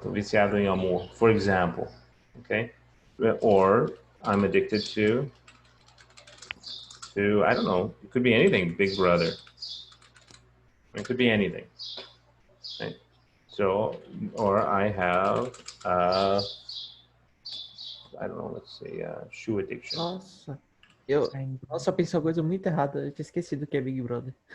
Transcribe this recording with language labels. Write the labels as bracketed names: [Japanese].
[Portuguese] Tô viciado em amor, [English] for example. Okay? Or I'm addicted to I don't know, it could be anything, Big Brother. It could be anything. Right? So, or I have, I don't know, let's say, shoe addiction. [Portuguese] Nossa, nossa, eu pensei uma coisa muito errada. Eu tinha esquecido o que é Big Brother.